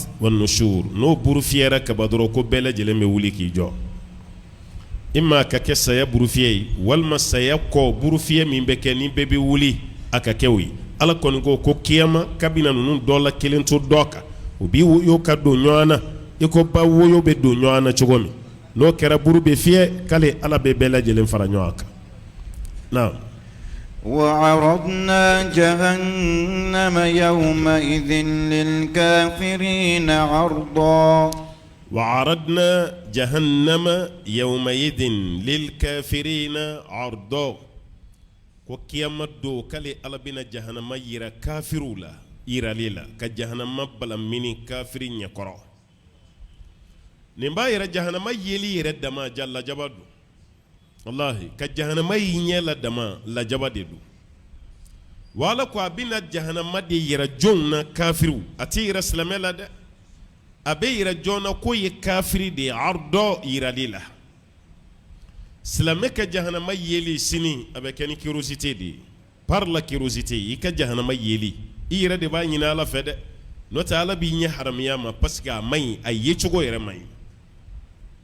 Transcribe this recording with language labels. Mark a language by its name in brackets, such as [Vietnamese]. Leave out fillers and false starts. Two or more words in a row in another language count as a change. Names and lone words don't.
[Arabic] والنشور [Bambara] n'o buru fiyɛra kaba dɔrɔn ko bɛɛ lajɛlen bɛ wuli k'i jɔ imma ka kɛ saya buru fiyɛ ye walima saya kɔ buru fiyɛ min bɛ kɛ ni bɛɛ bɛ wuli a ka kɛ o ye Ala kɔni ko kiyama kabina ninnu dɔ la kelen to dɔ kan u b'i woyo ka don ɲɔgɔn na i ko ba woyo bɛ don ɲɔgɔn na cogo min n'o kɛra buru bɛ fiyɛ k'ale Ala bɛ bɛɛ lajɛlen fara ɲɔgɔn kan naam [Arabic] وعرضنا جهنم يومئذ للكافرين عرضا وعرضنا جهنم يومئذ للكافرين عرضا [Bambara] ko kiyama do k'ale Ala bɛna jahannama yira kafiruw la yirali la ka jahannama balamini kafiri ɲɛkɔrɔ nin b'a yɛrɛ jahannama yeli yɛrɛ dama ja lajaba do wallahi ka jahannama yi ɲɛ la dama lajaba de do wa Ala ko a bɛna jahannama de yira jɔnw na kafiriw a tɛ yira silamɛ la dɛ a bɛ yira jɔn na ko ye kafiri de ye ardɔ yirali la silamɛ ka jahannama yeli sini a bɛ kɛ ni curiosité de ye [French] par la curiosité [Bambara] i ka jahannama yeli i yɛrɛ de b'a ɲini Ala fɛ dɛ n'o tɛ Ala b'i ɲɛ haramiya ma [French] parce que [Bambara] a man ɲi a ye cogo yɛrɛ man ɲi